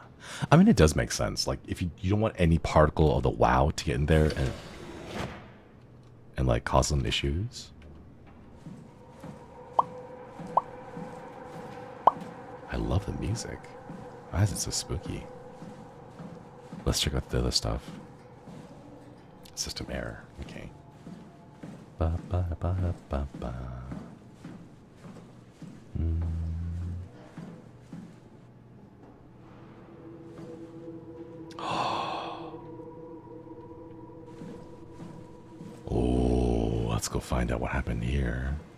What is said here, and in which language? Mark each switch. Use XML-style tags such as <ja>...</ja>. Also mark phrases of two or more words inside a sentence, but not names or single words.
<en>I mean, it does make sense. Like, if you don't want any particle of the WoW to get in there and like, cause some issues. I love the music. Why is it so spooky? Let's check out the other stuff. System error. Okay. Ba ba ba ba ba. Oh, let's go find out what happened here.</en>